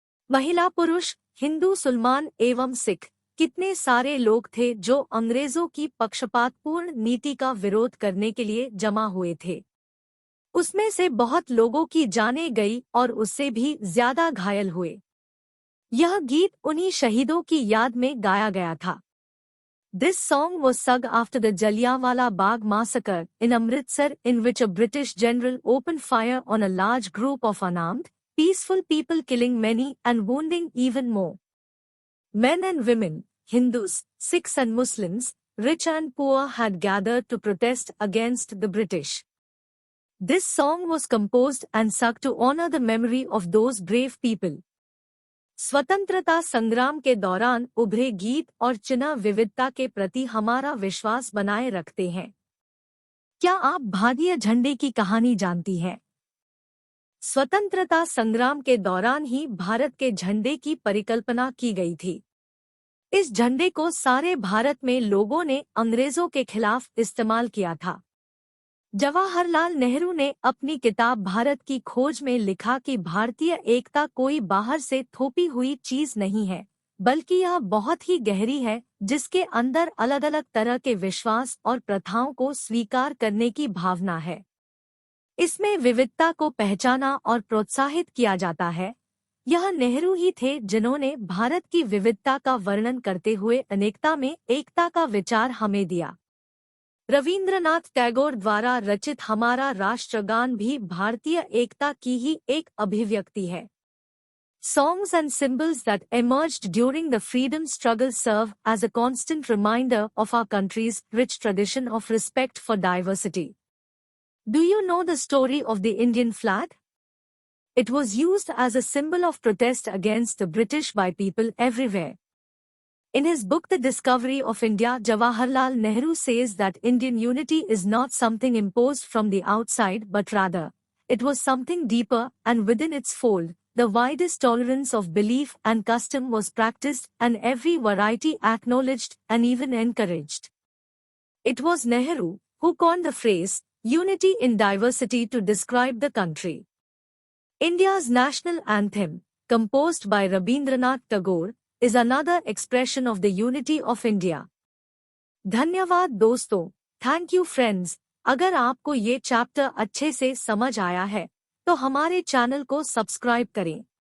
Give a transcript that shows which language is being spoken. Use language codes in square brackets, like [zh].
[hi] महिला पुरुष, हिंदू मुसलमान एवं सिख, कितने सारे लोग थे जो अंग्रेजों की पक्षपातपूर्ण नीति का विरोध करने के लिए जमा हुए थे। उसमें से बहुत लोगों की जानें गई और उससे भी ज्यादा घायल हुए। यह गीत उन्हीं शहीदों की याद में गाया गया था। [en] This song was sung after the Jallianwala Bagh massacre in Amritsar, in which a British general opened fire on a large group of unarmed, peaceful people, killing many and wounding even more. Men and women, Hindus, Sikhs and Muslims, rich and poor had gathered to protest against the British. This song was composed and sung to honor the memory of those brave people. [hi] स्वतंत्रता संग्राम के दौरान उभरे गीत और चिन्ह विविधता के प्रति हमारा विश्वास बनाए रखते हैं। क्या आप भारतीय झंडे की कहानी जानती हैं? स्वतंत्रता संग्राम के दौरान ही भारत के झंडे की परिकल्पना की गई थी। इस झंडे को सारे भारत में लोगों ने अंग्रेजों के खिलाफ इस्तेमाल किया था। जवाहरलाल नेहरू ने अपनी किताब भारत की खोज में लिखा कि भारतीय एकता कोई बाहर से थोपी हुई चीज नहीं है, बल्कि यह बहुत ही गहरी है, जिसके अंदर अलग अलग तरह के विश्वास और प्रथाओं को स्वीकार करने की भावना है। इसमें विविधता को पहचाना और प्रोत्साहित किया जाता है। यह नेहरू ही थे जिन्होंने भारत की विविधता का वर्णन करते हुए अनेकता में एकता का विचार हमें दिया। रवींद्रनाथ टैगोर द्वारा रचित हमारा राष्ट्रगान भी भारतीय एकता की ही एक अभिव्यक्ति है। [en] Songs and symbols that emerged during the freedom struggle serve as a constant reminder of our country's rich tradition of respect for diversity. Do you know the story of the Indian flag? It was used as a symbol of protest against the British by people everywhere. In his book The Discovery of India, Jawaharlal Nehru says that Indian unity is not something imposed from the outside but rather It was something deeper, and within its fold, the widest tolerance of belief and custom was practiced, and every variety acknowledged and even encouraged. It was Nehru who coined the phrase, unity in diversity, to describe the country. India's national anthem, composed by Rabindranath Tagore, is another expression of the unity of India. [hi] धन्यवाद दोस्तों, [en] Thank you friends. [hi] अगर आपको ये chapter अच्छे से समझ आया है तो हमारे चैनल को सब्सक्राइब करें।